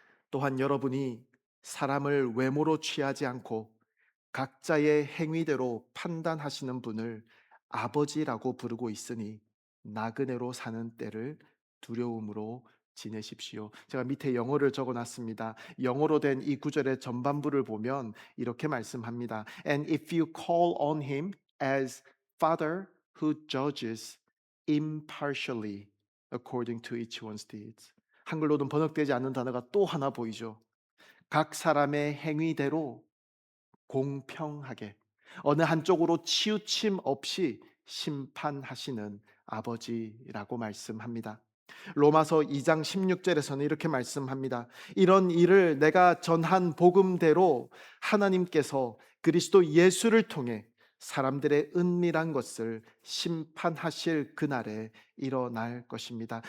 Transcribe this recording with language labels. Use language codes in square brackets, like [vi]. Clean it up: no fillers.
[ko] 또한 여러분이 사람을 외모로 취하지 않고 각자의 행위대로 판단하시는 분을 아버지라고 부르고 있으니 나그네로 사는 때를 두려움으로 지내십시오. 제가 밑에 영어를 적어 놨습니다. 영어로 된 이 구절의 전반부를 보면 이렇게 말씀합니다. [en] And if you call on him as Father who judges impartially according to each one's deeds. [ko] 한글로는 번역되지 않는 단어가 또 하나 보이죠. 각 사람의 행위대로 공평하게 어느 한쪽으로 치우침 없이 심판하시는 아버지라고 말씀합니다. 로마서 2장 16절에서는 이렇게 말씀합니다. 이런 일을 내가 전한 복음대로 하나님께서 그리스도 예수를 통해 사람들의 은밀한 것을 심판하실 그날에 일어날 것입니다.